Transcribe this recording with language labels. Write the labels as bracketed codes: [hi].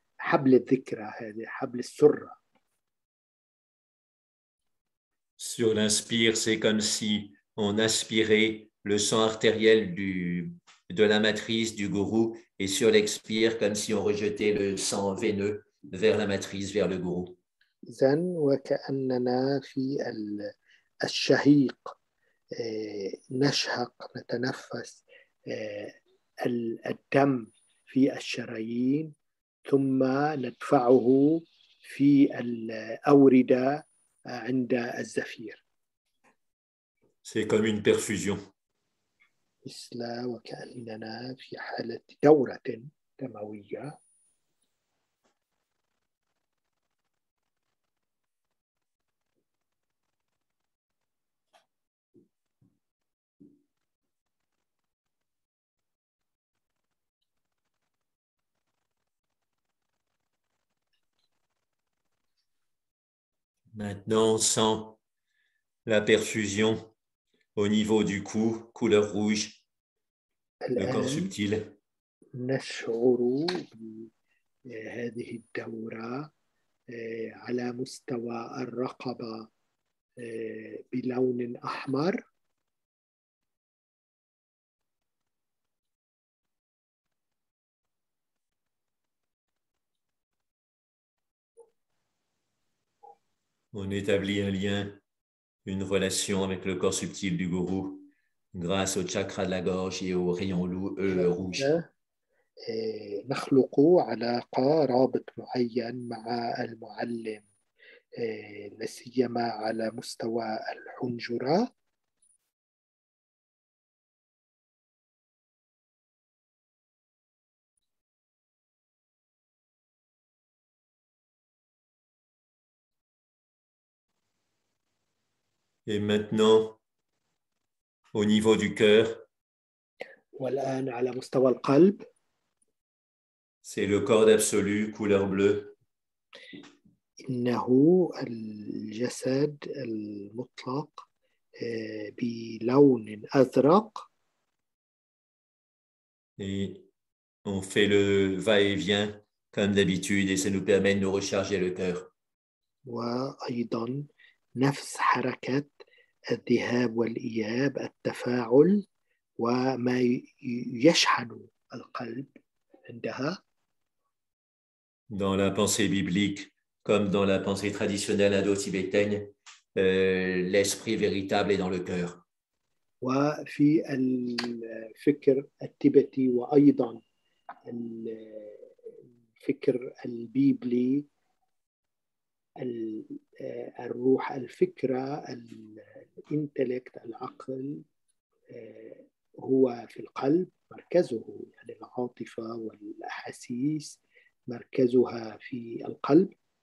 [ar] حبل الذكرى هذه حبل السرة. [fr] Sur l'inspire, c'est comme si on aspirait le sang artériel de la matrice du gourou, et sur l'expire, comme si on rejetait le sang veineux vers la matrice, vers le gourou. [ar] إذن وكأننا في الشهيق نشهق نتنفس الدم في الشرايين ثم ندفعه في الأوردة عند الزفير. [fr] C'est comme une perfusion. [ar] مثل وكأننا في حالة دورة دموية. [fr] Maintenant, on sent la perfusion au niveau du cou, couleur rouge, le corps subtil. [ar] نشعر بهذه الدورة على مستوى الرقبة بلون أحمر. [fr] On établit un lien, une relation avec le corps subtil du gourou grâce au chakra de la gorge et au rayon rouge. [ar] نخلق علاقة رابط معين مع المعلم لا سيما على مستوى الحنجرة. [fr] Et maintenant, au niveau du cœur, [ar] والآن على مستوى القلب. [fr] C'est le corps absolu, couleur bleue. [ar] إنه الجسد المطلق بلون أزرق. [fr] Et on fait le va-et-vient comme d'habitude et ça nous permet de nous recharger le cœur. [ar] وأيضا نفس حركة الذهاب والإياب التفاعل وما يشحن القلب عندها. [fr] Dans la pensée biblique, comme dans la pensée traditionnelle indo-tibétaine, l'esprit véritable est dans le cœur. [ar] وفي الفكر التبتي وأيضا الفكر البيبلي الروح الفكرة الانتلكت العقل هو في القلب مركزه، يعني العاطفة والأحاسيس مركزها في القلب.